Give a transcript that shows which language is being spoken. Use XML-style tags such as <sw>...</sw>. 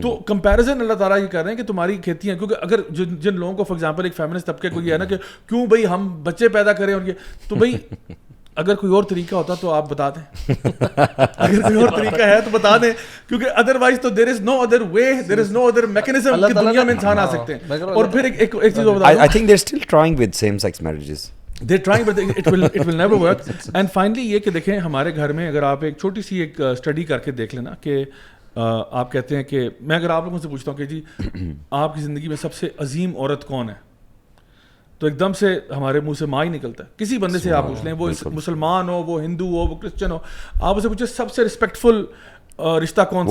<ur>تو کمپیریزن اللہ تعالیٰ یہ کر رہے ہیں کہ تمہاری کھیتی ہیں, کیونکہ اگر جن لوگوں کو فار ایگزامپل ایک فیمنسٹ طبقے کو یہ ہے نا کہ کیوں بھائی ہم بچے پیدا کریں ان کے, تو بھائی اگر کوئی اور طریقہ ہوتا تو آپ بتا دیں, اگر کوئی اور طریقہ ہے تو بتا دیں, کیونکہ ادروائز تو</ur> <en>there is no other way, there is no other mechanism</en> <ur>کہ دنیا میں انسان آ سکتے ہیں. اور پھر ایک چیز اور بتا دوں,</ur> <en>I think they're still trying with same sex marriages. they're trying but it will never work. And finally</en> <ur>یہ کہ دیکھیں ہمارے گھر میں اگر آپ ایک چھوٹی سی ایک اسٹڈی کر کے دیکھ لینا کہ آپ کہتے ہیں کہ میں اگر آپ لوگوں سے پوچھتا ہوں کہ جی آپ کی زندگی میں سب سے عظیم عورت کون ہے, تو ایک دم سے ہمارے منہ سے ماں ہی نکلتا ہے. کسی بندے سے آپ پوچھ لیں, وہ مسلمان ہو, وہ ہندو ہو, وہ کرسچن ہو, آپ اسے پوچھیں سب سے رسپیکٹفل رشتہ کون سا,</ur>